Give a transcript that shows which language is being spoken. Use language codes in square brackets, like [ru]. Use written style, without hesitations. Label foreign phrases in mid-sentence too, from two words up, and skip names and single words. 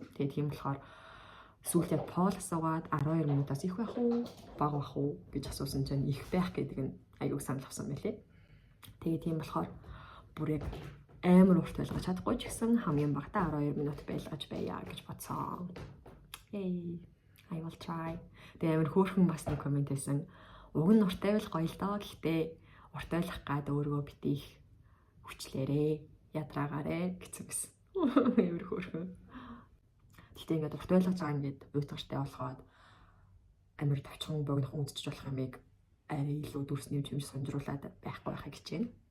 [mn] Тэгээд тийм болохоор сүүлд яг пол асуугаад 12 минутаас их байх уу, бага байх уу гэж асуусан чинь их байх гэдэг нь аяг санал авсан байлээ. Тэгээд тийм болохоор бүр яг амар урт байлгаж чадахгүй ч гэсэн хамгийн багадаа 12 минут байлгаж байя гэж бодсон. [en] Yay, I will try. [mn] Тэгээд амар хөөрхөн бас нэг комент байсан. Уг нь урт байвал гоё л доо. Гэхдээ урт байлгах гад өөрийгөө битгий хүчлээрээ, ядраагаарэ гэсэн байсан. Амар хөөрхөн. Гэхдээ ингээд урт байлгаж байгаа ингээд уйтгартай болоход амар товчхон богинохон үзчих болох юм бийг арай илүү дүрс нэмж сонжруулаад байхгүй байхыг хичээнэ.